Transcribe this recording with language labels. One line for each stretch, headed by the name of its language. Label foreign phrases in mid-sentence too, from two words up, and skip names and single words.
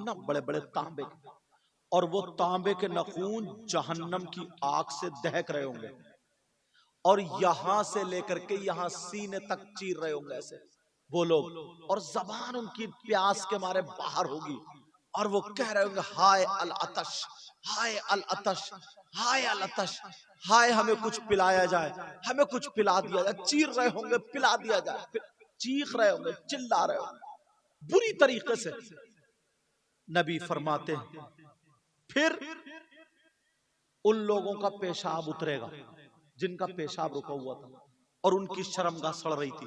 Hindi: ना बड़े बड़े तांबे के, और वो तांबे के नाखून जहन्नम की आग से दहक रहे होंगे, और यहां से लेकर के यहां सीने तक चीर रहे होंगे ऐसे वो लोग, और जबान उनकी प्यास के मारे बाहर होगी, और वो कह रहे होंगे हाय
Arabic: العطش,
Hindi: हाय
Arabic: العطش,
Hindi: हाय
Arabic: العطش,
Hindi: हाय हमें कुछ पिलाया जाए, हमें कुछ पिला दिया जाए, चीर रहे होंगे पिला दिया जाए, चीख रहे होंगे, चिल्ला रहे होंगे बुरी तरीके से। नबी फरमाते हैं फिर उन लोगों का पेशाब उतरेगा जिनका पेशाब रुका हुआ था और उनकी शर्मगाह सड़ रही थी।